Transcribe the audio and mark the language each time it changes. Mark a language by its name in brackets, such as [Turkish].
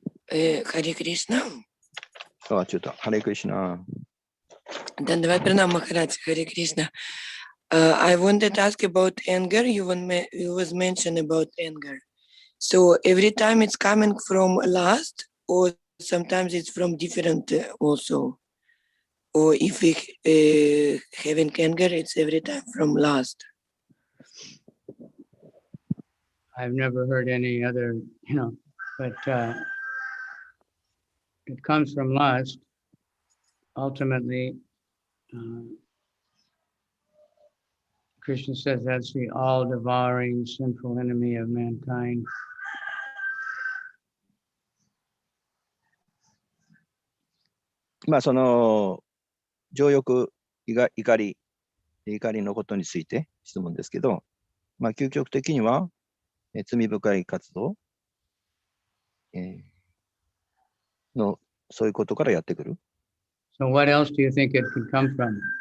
[Japanese] ハレクリシナ。ちょっと、ハレクリシナ。 [English] Dandavad Pranam Maharaj, Hare Krishna. I wanted to ask about anger. You was mentioned about anger. So every time it's coming from lust, or sometimes it's from different also. Or if we having anger, it's every time from lust. I've never heard any other, but it comes from lust. Ultimately, Krishna says that's the all-devouring sinful enemy of mankind. [Japanese] まあ、情欲、怒りのことについて質問ですけど、まあ、究極的には、罪深い活動、そういうことからやってくる。 [English] So what else do you think it could come from?